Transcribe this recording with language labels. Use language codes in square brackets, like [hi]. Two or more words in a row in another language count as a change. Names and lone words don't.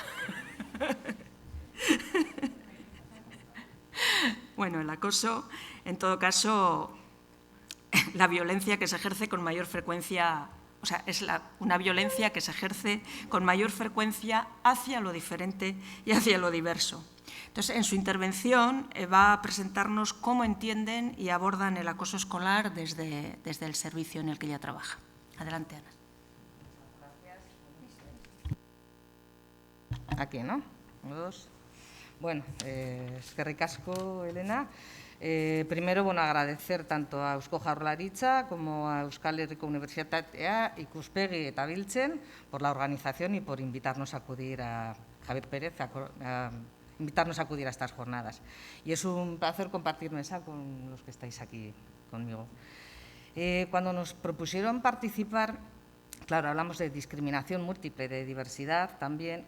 [es] Bueno, el acoso, en todo caso, la violencia que se ejerce con mayor frecuencia, o sea, es una violencia que se ejerce con mayor frecuencia hacia lo diferente y hacia lo diverso. Entonces, en su intervención va a presentarnos cómo entienden y abordan el acoso escolar desde el servicio en el que ella trabaja. Adelante, Ana. Aquí, ¿no? 1, 2. [eu] Bueno, eskerrik asko, Elena. [es] Primero, bueno, agradecer tanto a Eusko Jaurlaritza como a Euskal Herriko Unibertsitatea, Ikuspegi eta Biltzen por la organización y por invitarnos a acudir a Javier Pérez, invitarnos a acudir a estas jornadas. Y es un placer compartir mesa con los que estáis aquí conmigo. Cuando nos propusieron participar, claro, hablamos de discriminación múltiple, de diversidad también.